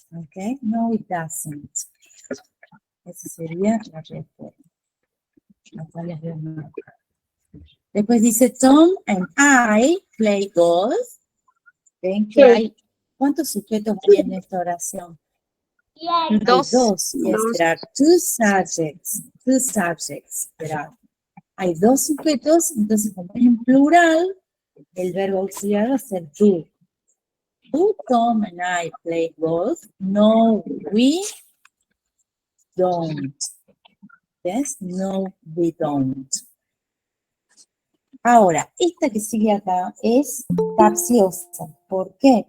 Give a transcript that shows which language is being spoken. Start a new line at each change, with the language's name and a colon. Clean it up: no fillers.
Spanish: ¿Ok? No, it doesn't. Esa sería la respuesta. Acá les veo una. Después dice Tom and I play golf. ¿Ven que hay? ¿Cuántos sujetos hay en esta oración? Hay Dos. dos.
English: Yes, there are two subjects. Two subjects.
Spanish: Hay dos sujetos, entonces como es en plural, el verbo auxiliar va a ser do.
English: Do Tom and I play golf? No, we don't.
Spanish: Yes, no, we don't. Ahora, esta que sigue acá es capciosa. ¿Por qué?